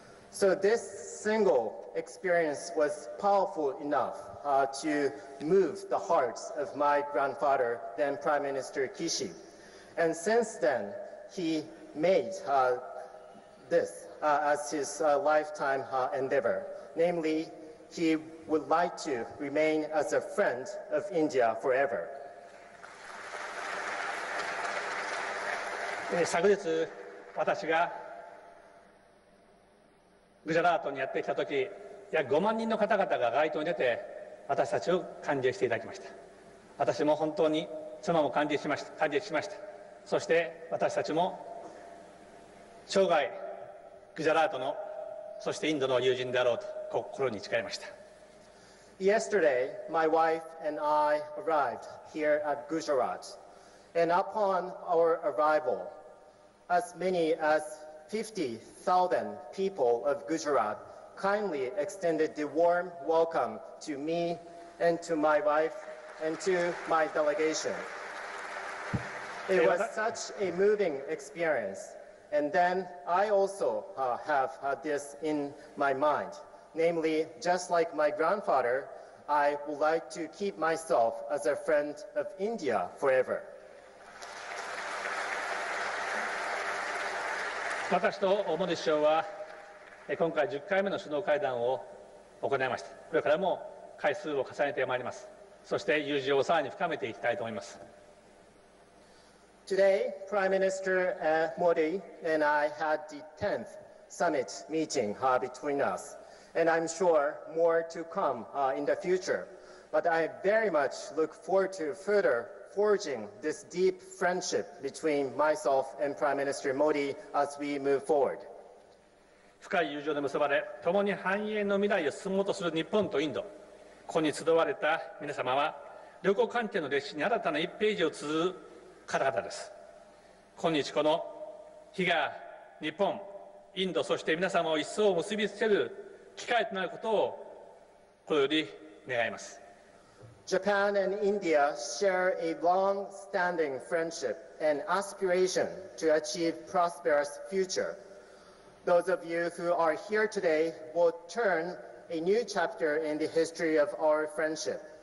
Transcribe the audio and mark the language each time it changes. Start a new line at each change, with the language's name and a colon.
English: So this single experience was powerful enough to move the hearts of my grandfather, then Prime Minister Kishi. And since then, he made this as his lifetime endeavor. Namely, he would like to remain as a friend of India forever.
Japanese: 昨日、私がグジャラートにやってきたとき、約5万人の方々が街頭に出て、私たちを歓迎していただきました。私も本当に妻も歓迎しました。そして私たちも生涯グジャラートのそしてインドの友人であろうと心に誓いました。
English: Yesterday, my wife and I arrived here at Gujarat, and upon our arrival, as many as 50,000 people of Gujarat kindly extended the warm welcome to me and to my wife and to my delegation. It was such a moving experience. And then I also have this in my mind. Namely, just like my grandfather, I would like to keep myself as a friend of India forever.
Japanese: 私とモディ首相は今回10回目の首脳会談を行いました。これからも回数を重ねてまいります。そして友人をさらに深めていきたいと思います。
English: Today, Prime Minister Modi and I had the 10th summit meeting between us, and I'm sure more to come in the future. But I very much look forward to further forging this deep friendship between myself and Prime Minister Modi as we move forward.
Japanese: 深い友情で結ばれ、共に繁栄の未来を進もうとする日本とインド、ここに集われた皆様は、両国関係の歴史に新たな1ページを綴る方々です。今日この日が日本、インド、そして皆様を一層結びつける機会となることを心より願います。
English: Japan and India share a long-standing friendship and aspiration to achieve prosperous future. Those of you who are here today will turn a new chapter in the history of our friendship.